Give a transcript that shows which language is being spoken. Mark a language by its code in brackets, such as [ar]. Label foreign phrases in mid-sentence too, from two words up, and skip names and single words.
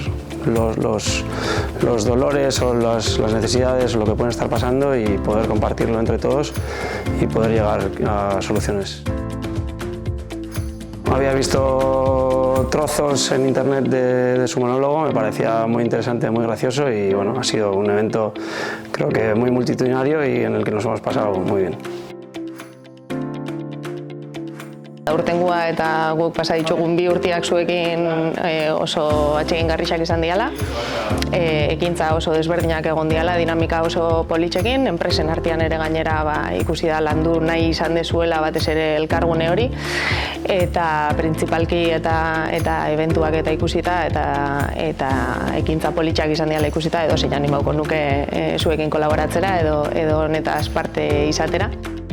[es] los dolores o las necesidades o lo que pueden estar pasando y poder compartirlo entre todos y poder llegar a soluciones. Había visto trozos en internet de su monólogo, me parecía muy interesante, muy gracioso y bueno, ha sido un evento creo que muy multitudinario y en el que nos hemos pasado muy bien. [eu] Aurtengoa eta guk pasa ditugun 2 urteak zuekin oso atsegingarriak izan diala. Ekintza oso desberdinak egon diala, dinamika oso politxekin, enpresen artean ere gainera ikusi da landu nahi izan dezuela batez ere elkargune hori, eta printzipalki eta eventuak eta ikusita eta ekintza politxak izan diala ikusita edo zein animauko nuke zuekin kolaboratzera edo honetaz parte izatera.